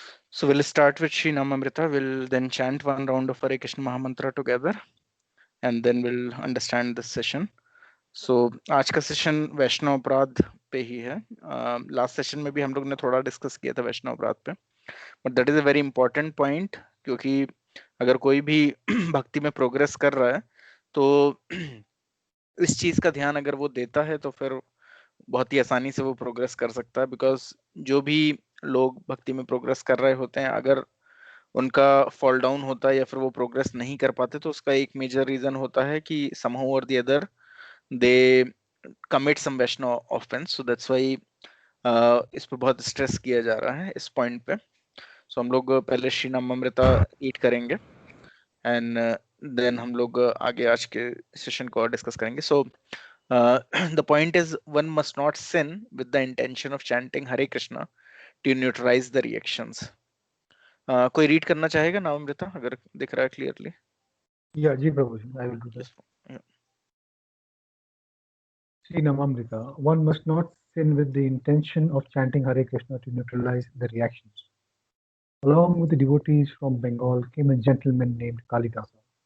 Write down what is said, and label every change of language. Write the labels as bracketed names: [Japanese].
[English] So we'll start with Shri Namamrita. We'll then chant one round of Hare Krishna Mahamantra together, and then we'll understand this session. [Hindi] So आज का session वैष्णव अपराध पे ही है. Last session में भी हम लोग ने थोड़ा डिस्कस किया था वैष्णव अपराध पे, [English] but that is a very important point, [Hindi] क्योंकि अगर कोई भी भक्ति में प्रोग्रेस कर रहा है तो इस चीज का ध्यान अगर वो देता है तो फिर बहुत ही आसानी से वो प्रोग्रेस कर सकता है. बिकॉज जो भी लोग भक्ति में प्रोग्रेस कर रहे होते हैं, अगर उनका फॉल डाउन होता है या फिर वो प्रोग्रेस नहीं कर पाते, तो उसका एक मेजर रीजन होता है कि [English] Somehow और the other they commit some Vaishnava offence. So that's why [Hindi] इस पे बहुत स्ट्रेस किया जा रहा है इस पॉइंट पे. सो हम लोग पहले श्री नामामृता ईट करेंगे एंड देन हम लोग आगे आज के सेशन को डिस्कस करेंगे. [English] So the point is, one must not sin with the intention of chanting Hare Krishna to neutralize the reactions. [Hindi] कोई रीड करना चाहेगा नामामृता, अगर दिख रहा है clearly? [English] Yeah, Ji Prabhuji, I will do that. Yeah. Sri Namamrita, one must not sin with the intention of chanting Hare Krishna to neutralize the reactions. Along with the devotees from Bengal came a gentleman named Kalidasa.